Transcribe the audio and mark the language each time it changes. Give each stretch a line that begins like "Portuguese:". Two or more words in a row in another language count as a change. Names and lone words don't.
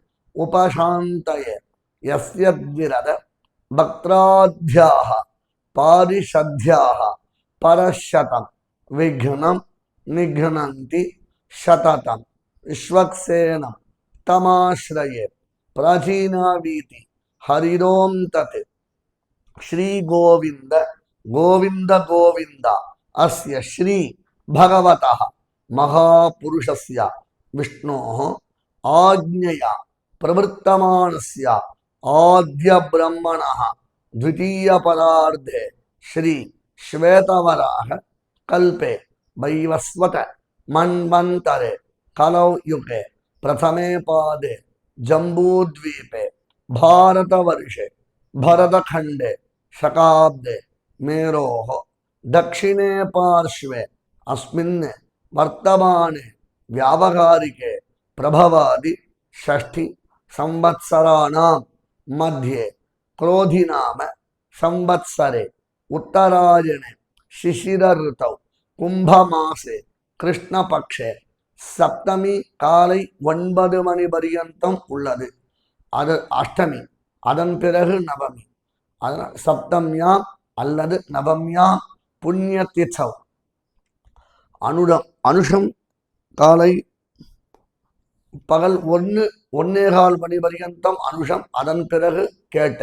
Sanskrit: उपशान्तये यस्यद्विरद वक्त्राद्याः पारिषद्याः परश्शतम् विघ्नं निघ्नन्ति सततं विष्वक्सेनं तमाश्रये प्राचीनावीती हरिरोम् तत् श्री गोविन्द गोविन्द गोविन्द अस्य श्री भगवतः महापुरुषस्य विष्णोः आज्ञया प्रवर्तमानस्य आद्य ब्रह्मणः द्वितीय परार्धे श्री श्वेतवराह कल्पे वैवस्वत मन्वन्तरे कलौ युगे प्रथमे पादे जम्बूद्वीपे भारतवर्षे भरतखण्डे शकाब्दे मेरोः दक्षिणे पार्श्वे अस्मिन् वर्तमाने व्यावहारिके प्रभवादि षष्ठी संवत्सराणां मध्ये क्रोधिनाम संवत्सरे उत्तरायणे शिशिर ऋतौ कुंभमासे कृष्णपक्षे सप्तमी
Tamil: காலை 9 மணி பரியந்தம் உள்ளது. அது அஷ்டமி, அதன் பிறகு நவமி. அதனால் சப்தம்யாம் அல்லது நவம்யாம் புண்ணிய தீர்த்தம். அனுஷம் காலை பகல் 1:15 மணி பரியந்தம் அனுஷம், அதன் பிறகு கேட்டை.